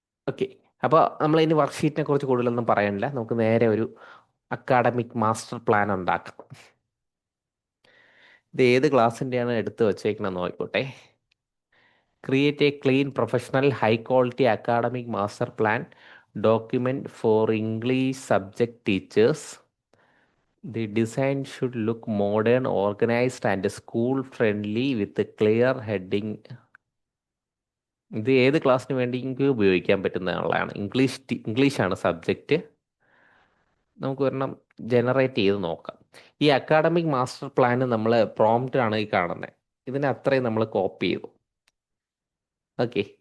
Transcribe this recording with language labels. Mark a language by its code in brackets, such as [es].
[ml] Okay. അപ്പോൾ നമ്മൾ ഇനി വർക്ക്ഷീറ്റിനെ കുറിച്ച് കൂടുതലൊന്നും പറയാനില്ല, നമുക്ക് നേരെ ഒരു അക്കാഡമിക് മാസ്റ്റർ പ്ലാൻ ഉണ്ടാക്കാം. ഇത് ഏത് ക്ലാസ്സിൻ്റെയാണ് എടുത്ത് വച്ചേക്കണമെന്ന് നോക്കിക്കോട്ടെ. [en] Create a clean, professional, high quality academic master plan document for English subject teachers. The design should look modern, organized, and school friendly with a clear heading. [ml] ഇത് ഏത് ക്ലാസ്സിന് വേണ്ടി ഉപയോഗിക്കാൻ പറ്റുന്നതാണ്. ഇംഗ്ലീഷാണ് സബ്ജക്റ്റ്. നമുക്ക് ഒരെണ്ണം ജനറേറ്റ് ചെയ്ത് നോക്കാം. ഈ അക്കാഡമിക് മാസ്റ്റർ പ്ലാൻ നമ്മൾ പ്രോംപ്റ്റ് ആണ് ഈ കാണുന്നത്. ഇതിനെ അത്രയും നമ്മൾ കോപ്പി ചെയ്തു. ഓക്കെ.